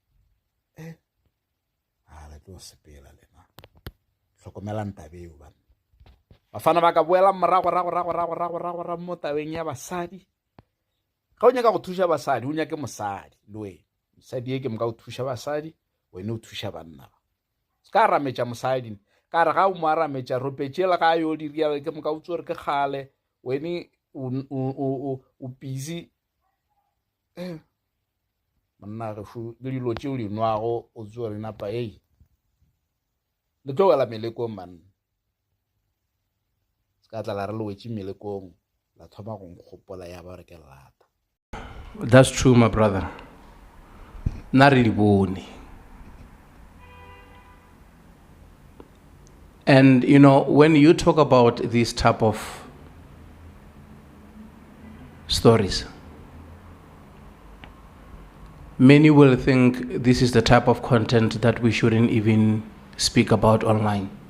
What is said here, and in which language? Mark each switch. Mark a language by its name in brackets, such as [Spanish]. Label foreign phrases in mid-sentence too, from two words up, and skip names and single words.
[Northern Sotho] le tlo sepela lena hlokomela ntabeo banna bafana ba ka boela morago mo tabeng ya basadi ga o nyaka go thuša basadi o nyake mosadi le wena mosadi ke moka o thuša basadi wena o thuša banna ska rametša mosadi ka re ga o mo arametša ropetšela ga yo diriale ke moka o tsore ke kgale wene o busy monna ge le dilo tšeo di nwago o tsore napa le tlo wela melekong manna ska tla la re le wetše melekong la thoma go nkgopola ya ba re ke lata. [English] That's true, my brother. Not really bone. And you know, when you talk about these type of stories, many will think this is the type of content that we shouldn't even speak about online.